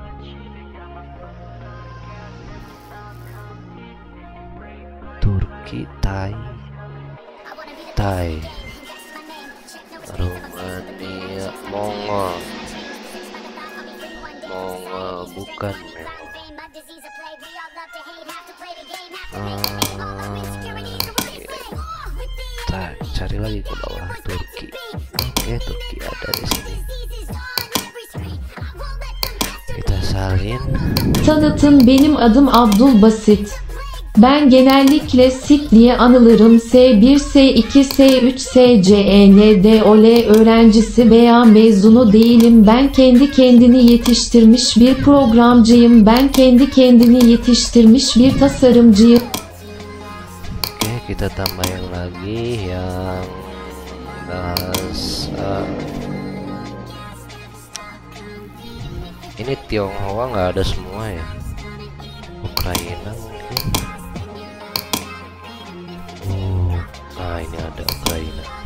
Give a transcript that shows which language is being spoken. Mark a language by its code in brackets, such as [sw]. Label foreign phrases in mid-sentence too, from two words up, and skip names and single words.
[id] Turki, Thai, Romania, Mongol bukan cari lagi ke bawah. Turki. Oke, Turki ada di sini. Kita salin. [tr] Tanıtım, benim adım Abdul Basit. Ben genellikle SIT diye anılırım. S1, S2, S3, SCENDOL öğrencisi veya mezunu değilim. Ben kendi kendini yetiştirmiş bir programcıyım. Ben kendi kendini yetiştirmiş bir tasarımcıyım. [id] Oke, kita tambahin lagi yang bahasa. Ini Tionghoa nggak ada semua ya. Ukraina mungkin. Nah ini ada Ukraina.